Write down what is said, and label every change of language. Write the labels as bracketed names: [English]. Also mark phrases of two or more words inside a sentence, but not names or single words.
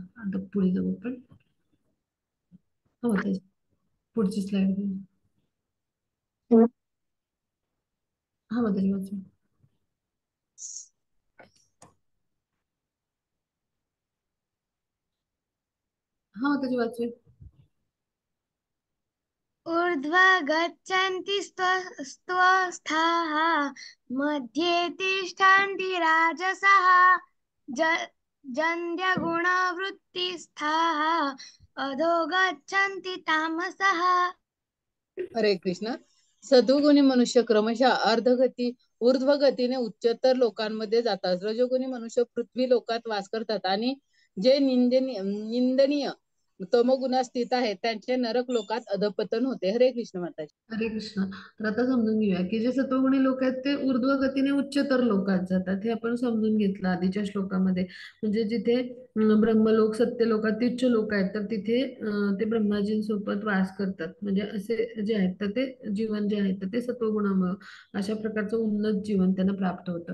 [Marathi] आता पुढे जाऊ आपण. हो पुढची स्लाइड. हा माताजी वाचा. हा माताजी वाचूया. [Sanskrit] ऊर्ध्वा गच्छन्ति स्वस्थाः मध्ये तिष्ठन्ति राजसः जन्यगुणवृत्तिस्थाः अधो गच्छन्ति तामसः. [Marathi] हरे कृष्ण. सत्वगुणी मनुष्य क्रमशः अर्धगती ऊर्ध्व गतीने उच्चतर लोकांमध्ये जातात. रजोगुणी मनुष्य पृथ्वी लोकात वास करतात आणि जे निंदनीय तमोगुणात स्थित आहेत त्यांचे नरक लोकात अधपतन होते. हरे कृष्ण माताजी. हरे कृष्ण. तर आता समजून घेऊया की जे सत्वगुणी लोक आहेत ते ऊर्ध्व गतीने उच्चतर लोकात जातात. हे आपण समजून घेतलं आधीच्या श्लोकामध्ये. म्हणजे जिथे ब्रह्मलोक सत्यलोकात उच्च लोक आहेत तर तिथे ते ब्रह्माजींसोबत वास करतात. म्हणजे असे जे आहेत तर ते जीवन जे आहे तर ते सत्वगुणामुळे अशा प्रकारचं उन्नत जीवन त्यांना प्राप्त होतं.